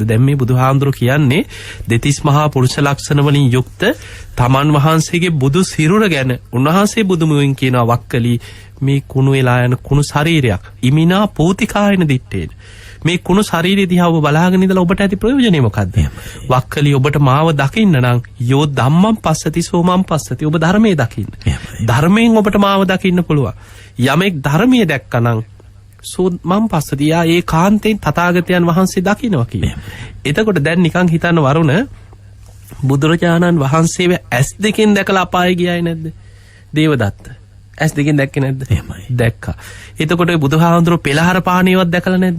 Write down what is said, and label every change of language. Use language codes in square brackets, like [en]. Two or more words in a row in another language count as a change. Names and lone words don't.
[si] දැන් මේ බුදුහාඳුර කියන්නේ දෙතිස් මහා පුරුෂ ලක්ෂණ වලින් යුක්ත තමන් වහන්සේගේ බුදු සිරුර ගැන උන්වහන්සේ බුදුමුවින් කියනවා වක්කලි මේ කුණු වෙලා යන කුණු ශරීරයක් [pi] ඉමිනා පූතිකායන දිත්තේන [si] මේ කුණු ශරීරය දිහා ඔබ බලාගෙන ඉඳලා ඔබට ඇති ප්‍රයෝජනය මොකද්ද? වක්කලි ඔබට මාව දකින්න නම් [pi] යෝ ධම්මං පස්සති සෝමං පස්සති [si] ඔබ ධර්මයේ දකින්න. ධර්මයෙන් ඔබට මාව දකින්න පුළුවන්. යමෙක් ධර්මයේ දැක්කනම් [pi] සෝමං පස්සති [si] යා ඒ කාන්තෙන් තථාගතයන් වහන්සේ දකින්නවා කියන්නේ. එතකොට දැන් නිකන් හිතන්න වරුණ බුදුරජාණන් වහන්සේව ඇස් දෙකෙන් දැකලා අපාය ගියායි නැද්ද? දේවදත්ත ඇස් දෙකෙන් දැක්කේ නැද්ද? දැක්කා. එතකොට බුදුහාඳුරෝ පෙළහර පාණියවත් දැකලා නැද්ද?